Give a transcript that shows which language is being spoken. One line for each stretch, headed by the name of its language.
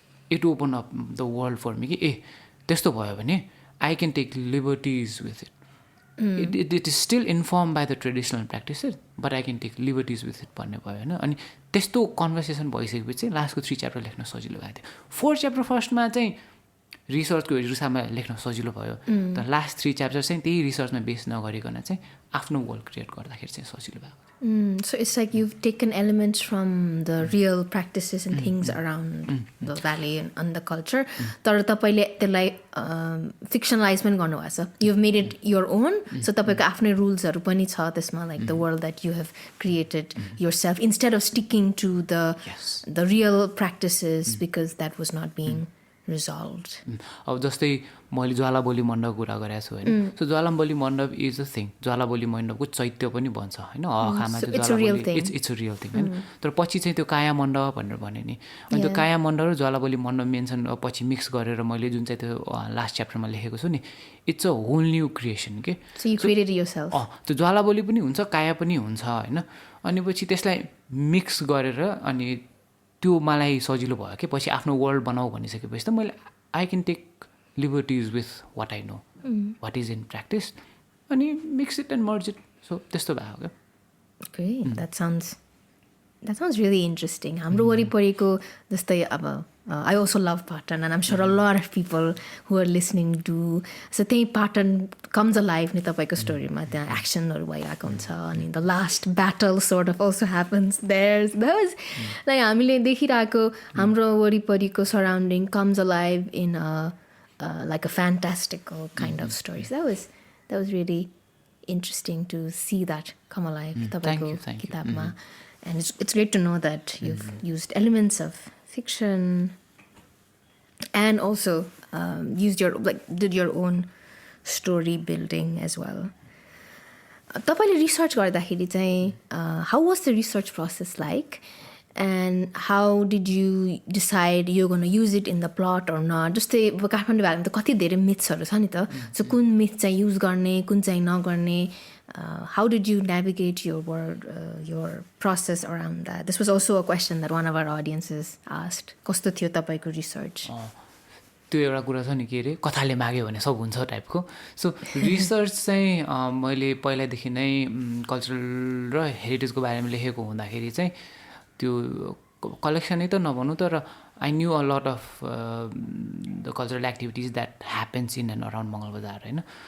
English: it open up the world for me
Nepali: कि ए त्यस्तो भयो भने
English: I can take liberties with it
Nepali: it is still inform by the traditional practices but I can take liberties with it भन्ने भयो होइन अनि त्यस्तो conversation भइसकेपछि चाहिँ लास्टको 3 च्याप्टर लेख्न सजिलो भएको थियो 4 च्याप्टर फर्स्टमा चाहिँ रिसर्चको हिसाबमा लेख्न सजिलो भयो तर लास्ट 3 च्याप्टर चाहिँ त्यही रिसर्चमा बेस नगरिकन चाहिँ आफ्नो वर्ल्ड क्रिएट गर्दाखेरि चाहिँ सजिलो भएको
English: So it's like you've taken elements from the real practices and things around the valley and the culture.
Nepali: तर तपाईले त्यसलाई fictionalize पनि गर्नुभएको छ.
English: You've made it your own. So
Nepali: तपाईको आफ्नै रुल्सहरु पनि छ त्यसमा
English: like the world that you have created yourself instead of sticking to the real practices because that was not being resolved.
Nepali: अब जस्तै मैले ज्वालाबली मण्डपको कुरा गरेको छु होइन सो ज्वालाबली मण्डप
English: is a thing
Nepali: ज्वालाबली मण्डपको चैत्य पनि भन्छ होइन हखामा चाहिँ ज्वालाबली
English: it's a real thing
Nepali: होइन तर पछि चाहिँ त्यो काया मण्डप भनेर भने नि अनि त्यो काया मण्डप र ज्वालाबली मण्डप मेन्सन पछि मिक्स गरेर मैले जुन चाहिँ त्यो लास्ट च्याप्टरमा लेखेको छु नि
English: it's a whole new creation
Nepali: के
English: So you created yourself.
Nepali: त्यो ज्वालाबली पनि हुन्छ काया पनि हुन्छ होइन अनि पछि त्यसलाई मिक्स गरेर अनि त्यो मलाई सजिलो भयो कि पछि आफ्नो वर्ल्ड बनाऊ भनिसकेपछि त मैले
English: I can take liberties with what I know what is in practice
Nepali: अनि
English: mix it and merge it
Nepali: so त्यस्तो भयो क्या
English: Great. That sounds really interesting.
Nepali: हाम्रो वरिपरिको जस्तै अब
English: I also love Patan and I'm sure a lot of people who are listening do. So त्यही Patan comes alive
Nepali: नि तपाईको स्टोरीमा त्यहाँ एक्सनहरु भइरहेको हुन्छ अनि
English: the last battle sort of also happens there. Those like
Nepali: हामीले देखिरहेको हाम्रो वरिपरिको
English: surrounding comes alive in a like a fantastical kind of story. So that was really interesting to see that come alive
Nepali: तपाईको किताबमा.
English: And it's great to know that you've used elements of fiction and also did your own story building as well.
Nepali: तपाईले research गर्दाखेरि चाहिँ
English: how was the research process like and how did you decide you're going to use it in the plot or not?
Nepali: जस्तै काठमाडौँ भ्यालीमा त कति धेरै मिथ्सहरु छ नि त सो कुन मिथ चाहिँ युज गर्ने कुन चाहिँ नगर्ने
English: how did you navigate your world your process around that? This was also a question that one of our audiences asked.
Nepali: कस्तो थियो तपाईको रिसर्च त्यो एउटा कुरा छ नि के अरे कथाले माग्यो भने सब हुन्छ टाइपको सो रिसर्च चाहिँ मैले पहिलादेखि नै कल्चरल र हेरिटेजको बारेमा लेखेको हुँदाखेरि चाहिँ त्यो कलेक्सनै त नभनौँ तर
English: I knew a lot of the cultural activities that happens in and around
Nepali: मङ्गलबजार होइन